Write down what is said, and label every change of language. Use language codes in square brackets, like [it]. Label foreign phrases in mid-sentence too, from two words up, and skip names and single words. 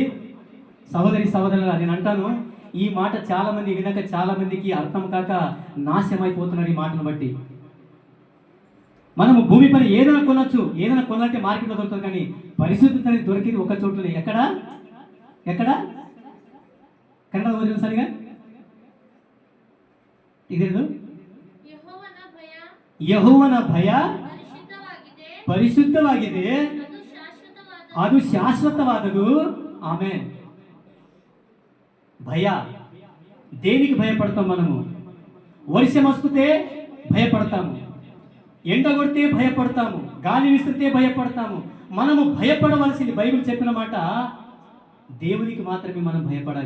[te] సహోదరులారా, నేను అంటాను, ఈ మాట చాలామంది వినక చాలామందికి అర్థం కాక నాశనం అయిపోతున్నారు. ఈ మాటను బట్టి మనము భూమి పైన ఏదైనా కొనొచ్చు, ఏదైనా కొనాలంటే మార్కెట్లో దొరుకుతుంది. కానీ పరిశుద్ధత అనేది దొరికింది ఒక చోట్లనే. ఎక్కడ కన్నడ వదిలిన సరిగా ఇదేదు, [kn] ಯೆಹೋವನ ಭಯ ಪರಿಶುದ್ಧವಾಗಿದೆ, ಅದು ಶಾಶ್ವತವಾದದು. [te] ఆమేన్. భయ, దేనికి భయపడతాం మనము? వర్షం వస్తే భయపడతాము, ఎండ కొడితే భయపడతాము, గాలి విసిరితే భయపడతాము. మనము భయపడవలసింది బైబిల్ చెప్పిన మాట, దేవునికి మాత్రమే మనం భయపడాలి.